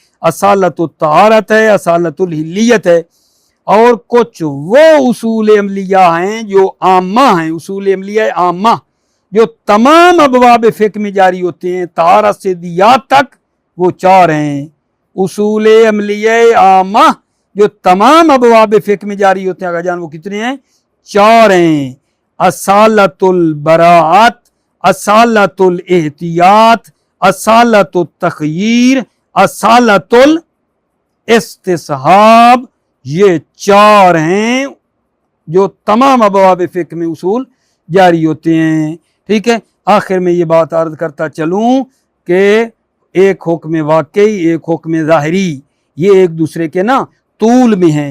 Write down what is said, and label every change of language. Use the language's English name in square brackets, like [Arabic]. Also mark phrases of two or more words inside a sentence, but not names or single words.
[Urdu] اصالت الطہارت ہے، اصالت الحلیت ہے، اور کچھ وہ اصول عملیہ ہیں جو عامہ ہیں. اصول عملیہ عامہ جو تمام ابواب فقہ میں جاری ہوتے ہیں، طہارت سے دیات تک، وہ چار ہیں. اصول عملیہ عامہ جو تمام ابواب فقہ میں جاری ہوتے ہیں، آقا جان وہ کتنے ہیں؟ چار ہیں. اصالت البراعت، اصالت الاحتیاط، اصالت التخییر، اصالت الاستصحاب. یہ چار ہیں جو تمام ابواب فقہ میں اصول جاری ہوتے ہیں. ٹھیک ہے، آخر میں یہ بات عرض کرتا چلوں کہ ایک حکم واقعی، ایک حکم ظاہری، یہ ایک دوسرے کے نا طول میں ہیں.